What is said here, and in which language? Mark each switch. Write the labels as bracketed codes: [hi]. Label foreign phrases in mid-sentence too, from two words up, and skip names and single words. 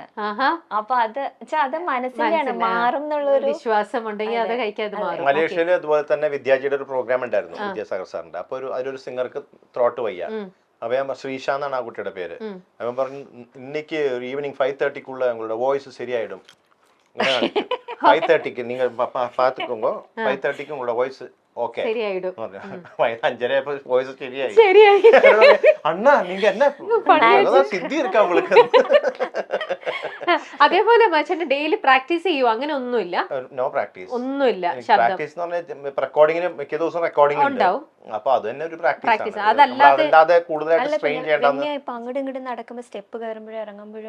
[ml] അപ്പൊ അത് മനസ്സിലാണ് മാറും എന്നുള്ളൊരു വിശ്വാസം ഉണ്ടെങ്കിൽ അത് കഴിക്കാതെ മാറും. മലേഷ്യയില് അതുപോലെ തന്നെ വിദ്യാജിയുടെ ഒരു പ്രോഗ്രാം ഉണ്ടായിരുന്നു, വിദ്യാസാഗർ സാറിന്റെ. അപ്പൊ അതിലൊരു സിംഗർക്ക് ത്രോട്ട് വയ്യ. അപ്പൊ ഞാൻ ശ്രീഷ എന്നാണ് ആ കുട്ടിയുടെ പേര്. അവൻ പറഞ്ഞു ഇന്നിക്ക് ഈവനിങ് 5:30 ഞങ്ങളുടെ വോയിസ് ശരിയായിടും. [ta] 5:30 நீங்க பாத்துக்கோங்க 5:30 உங்களோட [en] voice okay [ml] ശരിയായിടും. 5:30 வாய்ஸ் ശരിയായി. [ta] അണ്ണാ நீங்க என்ன സിദ്ധി இருக்கா உங்களுக்கு? [ml] അതേപോലെ മച്ചന്റെ ഡെയിലി പ്രാക്ടീസ് ചെയ്യോ? അങ്ങനെ ഒന്നുമില്ല. [en] no practice [ml] ഒന്നുമില്ല. പ്രാക്ടീസ് എന്ന് പറഞ്ഞാൽ റെക്കോർഡിങ്ങിന് മിക്ക ദിവസം റെക്കോർഡിംഗ് ഉണ്ടാവും. അപ്പൊ അത് തന്നെ ഒരു പ്രാക്ടീസ്. അതല്ലാതെ കൂടുതലായിട്ട് സ്ട്രെയിൻ ചെയ്യണ്ടെന്ന്. ഇപ്പൊ അങ്ങോട്ടും ഇങ്ങോട്ടും നടക്കുമ്പോ സ്റ്റെപ്പ് കയറുമ്പോഴും ഇറങ്ങുമ്പോഴും